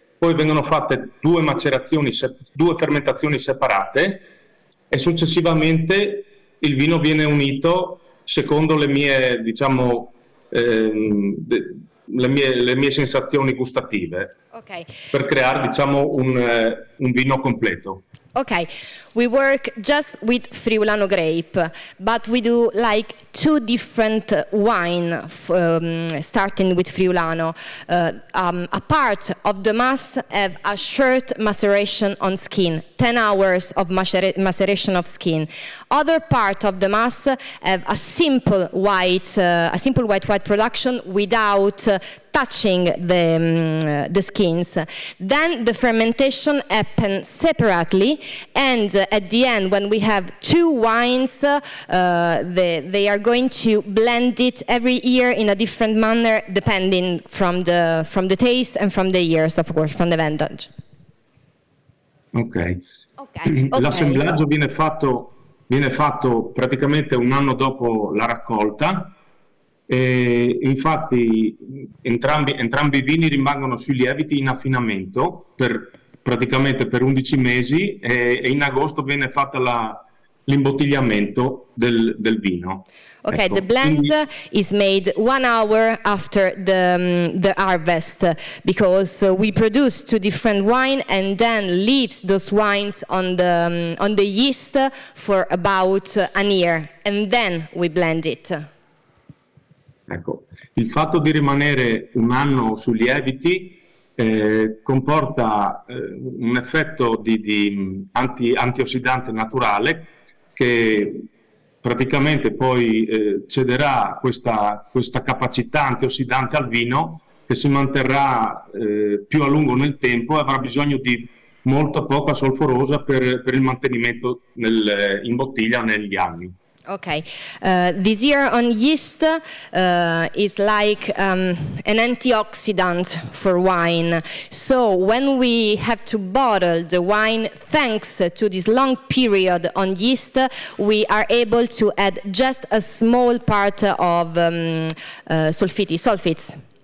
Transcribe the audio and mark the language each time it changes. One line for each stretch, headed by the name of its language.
Italian: Poi vengono fatte due fermentazioni separate e successivamente il vino viene unito secondo le mie, diciamo, le mie sensazioni gustative, Okay. per creare, diciamo, un vino completo.
English: Okay, we work just with Friulano grape, but we do like two different wine, starting with Friulano. A part of the mass have a short maceration on skin, 10 hours of maceration of skin. Other part of the mass have a simple white production without touching the skins. Then the fermentation happens separately, and at the end, when we have two wines, they are going to blend it every year in a different manner, depending from the taste and from the years, of course, from the vintage. Ok. Okay.
Italian: L'assemblaggio viene fatto praticamente un anno dopo la raccolta. E infatti entrambi i vini rimangono sui lieviti in affinamento praticamente per 11 mesi e in agosto viene fatta l'imbottigliamento del vino. Okay, ecco,
English: the blend
Italian: quindi,
English: is made 1 hour after the harvest, because we produce two different wine and then leaves those wines on the yeast for about a year, and then we blend it.
Italian: ecco, il fatto di rimanere un anno sui lieviti comporta un effetto di antiossidante naturale che praticamente poi cederà questa capacità antiossidante al vino, che si manterrà più a lungo nel tempo e avrà bisogno di molta poca solforosa per il mantenimento in bottiglia negli anni.
English: Okay, this year on yeast is like an antioxidant for wine. So when we have to bottle the wine, thanks to this long period on yeast, we are able to add just a small part of sulfites.